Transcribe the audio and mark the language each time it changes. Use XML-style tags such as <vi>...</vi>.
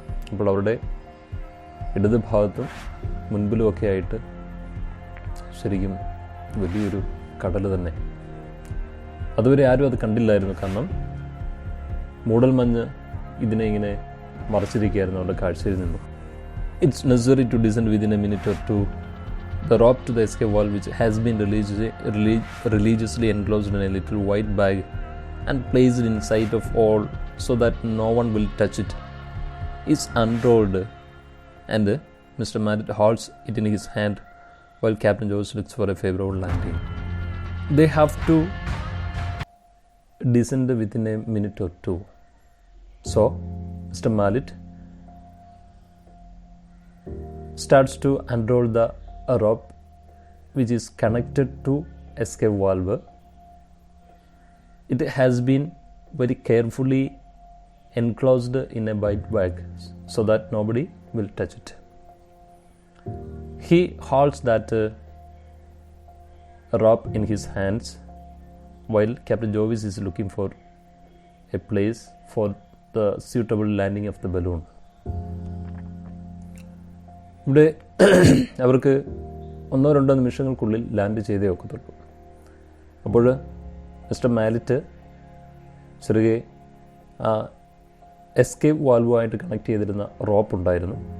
<ml>അപ്പോൾ അവരുടെ ഇടത് ഭാഗത്തും മുൻപിലുമൊക്കെ ആയിട്ട് ശരിക്കും വലിയൊരു കടൽ തന്നെ. അതുവരെ ആരും അത് കണ്ടില്ലായിരുന്നു, കാരണം മൂടൽമഞ്ഞ് ഇതിനെ ഇങ്ങനെ മറച്ചിരിക്കുകയായിരുന്നു അവരുടെ കാഴ്ചയിൽ നിന്നും.</ml> <en>It's necessary to descend within a minute or two the rope to the escape valve, which has been religiously enclosed in a little white bag and placed in sight of all so that no one will touch it, is unrolled, and Mr. Mallet holds it in his hand while Captain Jovis looks for a favorable landing. They have to descend within a minute or two. So Mr. Mallet starts to unroll the rope which is connected to escape valve. It has been very carefully enclosed in a white bag so that nobody will touch it. He holds that rope in his hands while Captain Jovis is looking for a place for the suitable landing of the balloon.</en> <ml>ഇവിടെ അവർക്ക് 1-2 നിമിഷങ്ങൾക്കുള്ളിൽ land ചെയ്തേ ഒക്കത്തുള്ളൂ. അപ്പോൾ mister mallet ചെറുകെ ആ escape വാൽവുമായിട്ട് connect ചെയ്തിരുന്ന rope ഉണ്ടായിരുന്നു.</ml>